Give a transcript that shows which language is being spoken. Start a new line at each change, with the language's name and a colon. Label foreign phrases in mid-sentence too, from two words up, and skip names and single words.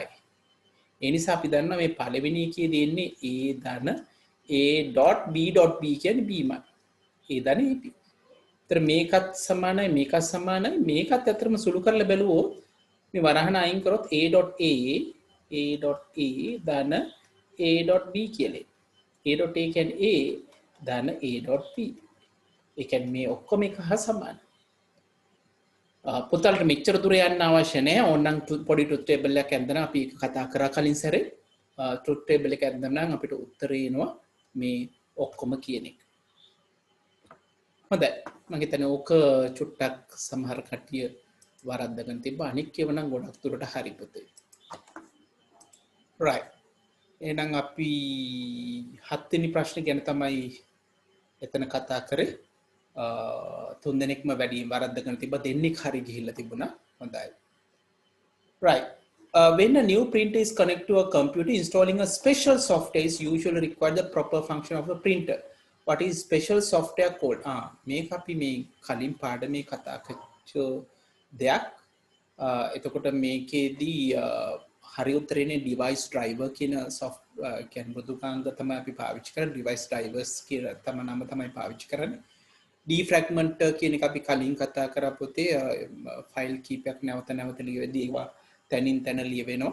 Sinhala: ඒ නිසා අපි දන්නවා මේ පළවෙනි එකේ දෙන්නේ A ධන A.B.B කියන්නේ Bමයි. A ධන AB. ඒතර මේකත් සමානයි මේකත් සමානයි මේකත් අතරම සුළු කරලා බැලුවොත් මේ වරහන අයින් කරොත් A.A ධන a.b කියලා. a.a කියන්නේ a ධන a.b. ඒ කියන්නේ මේ ඔක්කොම එක හා සමානයි. පුතල්ට මෙච්චර දුර යන්න අවශ්‍ය නැහැ. ඕනනම් පොඩි
English: truth table
Sinhala: එකක් ඇඳලා අපි ඒක කතා කරා කලින් සැරේ.
English: truth table
Sinhala: එක ඇඳලා නම් අපිට උත්තරේ එනවා මේ ඔක්කොම කියන එක. හොඳයි. මම හිතන්නේ ඕක චුට්ටක් සමහර කට්ටිය වරද්දගෙන තිබ්බා. අනික් ඒවා නම් ගොඩක් දුරට හරි පුතේ. right. එහෙනම් අපි 7 වෙනි ප්‍රශ්නේ ගැන තමයි එතන කතා කරේ. තුන් දෙනෙක්ම වැඩි වරද්දගෙන තිබ්බා. දෙන්නෙක් හරි ගිහිල්ලා තිබුණා. හොඳයි. right.
English: When a new printer is connected to a computer, installing a special software is usually required the proper function of a printer. What is special software called?
Sinhala: මේක අපි මේ කලින් පාඩමේ කතා කරච්ච දෙයක්. එතකොට මේකේදී හරි උත්තරේනේ
English: device driver
Sinhala: කියන කියන්නේ මෘදුකාංග තමයි අපි පාවිච්චි කරන්නේ.
English: device drivers
Sinhala: කියලා තමයි නම තමයි පාවිච්චි කරන්නේ. defragment කියන එක අපි කලින් කතා කරා පොතේ ෆයිල් කීපයක් නැවත නැවත ලියවෙදී ඒවා තැනින් තැන ලියවෙනවා.